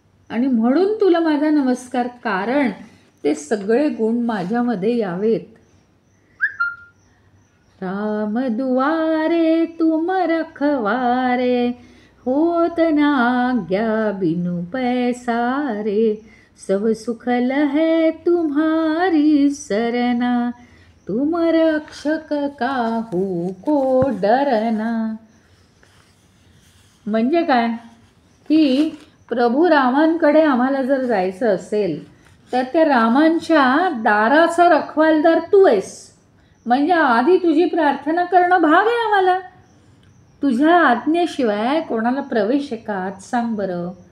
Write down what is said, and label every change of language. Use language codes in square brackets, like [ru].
[mr] आणि म्हणून तुला माझा नमस्कार, कारण ते सगळे गुण माझ्यामध्ये यावेत. [hi] राम दुआरे तुम रखवारे, होत ना आज्ञा बिनु पैसारे. सब सुख लहै तुम्हारी सरना, तुम रक्षक काहू को डरना. [mr] म्हणजे काय की प्रभू रामांकडे आम्हाला जर जायचं असेल तर त्या रामांच्या दाराचा रखवालदार तू आहेस. म्हणजे आधी तुझी प्रार्थना करणं भाग आहे आम्हाला. तुझ्या आज्ञेशिवाय कोणाला प्रवेश आहे का, आज सांग बरं.